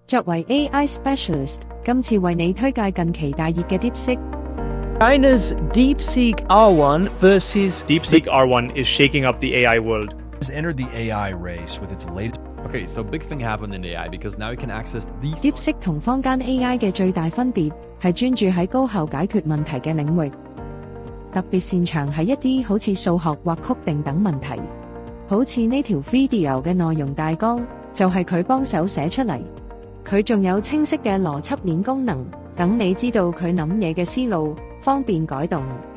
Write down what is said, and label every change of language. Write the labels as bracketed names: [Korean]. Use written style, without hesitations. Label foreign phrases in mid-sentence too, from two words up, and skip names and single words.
[Cantonese] 作為 [English] AI specialist， [Cantonese] 今次為你推介近期大熱嘅 DeepSeek。 [English] China's DeepSeek R1 versus DeepSeek R1 is shaking up the AI world. Has entered the AI race with its latest. Okay, so big thing happened in AI because now you can access these. [Cantonese] DeepSeek 同坊間 AI 嘅最大分別係專注喺高效解決問題嘅領域，特別擅長喺一啲好似數學或曲定等問題。好似呢條 video 嘅內容大綱就係佢幫手寫出嚟。佢仲有清晰嘅邏輯鏈功能，等你知道佢諗嘢嘅思路，方便改動。